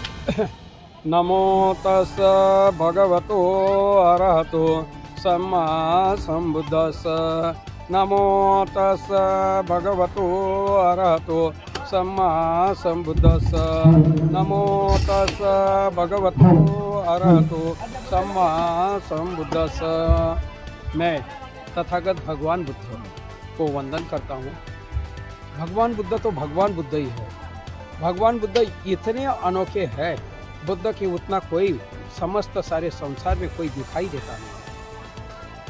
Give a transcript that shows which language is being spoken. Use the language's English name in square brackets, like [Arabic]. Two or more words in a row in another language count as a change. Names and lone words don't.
[Pali] नमो तस् भगवतो अरहतो सम्मा सम्बुद्धस्स। नमो तस् भगवतो अरहतो सम्मा सम्बुद्धस्स। नमो तस् भगवतो अरहतो सम्मा सम्बुद्धस्स। [Hindi] मैं तथागत भगवान बुद्ध को वंदन करता हूँ। भगवान बुद्ध तो भगवान बुद्ध ही है। भगवान बुद्ध इतने अनोखे हैं, बुद्ध की उतना कोई समस्त सारे संसार में कोई दिखाई देता नहीं।